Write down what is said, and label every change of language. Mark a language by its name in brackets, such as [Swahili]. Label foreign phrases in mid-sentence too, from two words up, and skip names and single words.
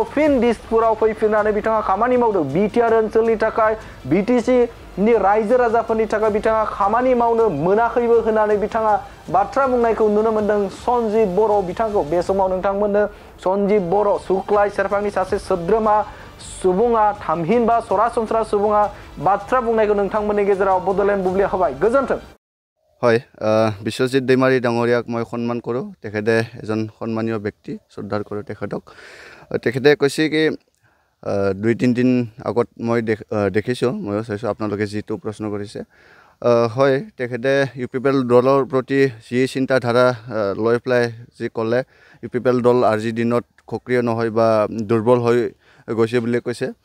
[Bodo] फिन दिसपुराव फैफिननानै बिथाङा खामानि मावदों बिटिआर ओनसोलनि थाखाय बिटिसि नि रायजो राजाफोरनि थाखाय बिथाङा खामानि मावनो मोनाखैबो होननानै बिथाङा बाथ्रा बुंनायखौ नुनो मोनदों सन्जिब बर' बिथांखौ बे समाव नोंथांमोननो सन्जिब बर' सुक्लाय सेरफांनि सासे सोद्रोमा सुबुङा थामहिनबा सरासनस्रा सुबुङा बाथ्रा बुंनायखौ नोंथांमोननि गेजेराव बडलेण्ड बुब्लियाव होबाय गोजोन्थों [Assamese] হয় বিশ্বজিৎ दैमारी ডাঙৰীয়াক মই সন্মান কৰোঁ তেখেতে এজন সন্মানীয় ব্যক্তি শ্ৰদ্ধাৰ কৰোঁ তেখেতক তেখেতে কৈছে কি 2-3 দিন আগত মই দেখিছোঁ ময়ো চাইছোঁ আপোনালোকে যিটো প্ৰশ্ন কৰিছে হয় তেখেতে ইউপিপিএল দলৰ প্ৰতি যি চিন্তাধাৰা লৈ পেলাই যি ক'লে ইউপিপিএল দল আজিৰ দিনত সক্ৰিয় নহয় বা দুৰ্বল হৈ গৈছে বুলি কৈছে